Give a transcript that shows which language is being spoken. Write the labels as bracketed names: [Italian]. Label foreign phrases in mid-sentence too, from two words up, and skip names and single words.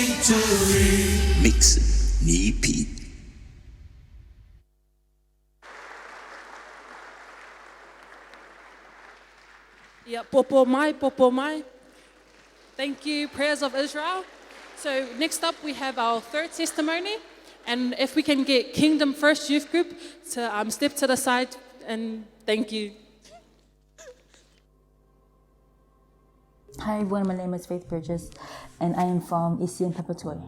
[English] victory. Mix ni Pete. Yeah, [Samoan] popo mai, popo mai. [English] Thank you, Prayers of Israel. So next up we have our third testimony. And if we can get Kingdom First Youth Group to step to the side, and thank you. Hi everyone, my name is Faith Bridges and I am from ECN Papatoetoe.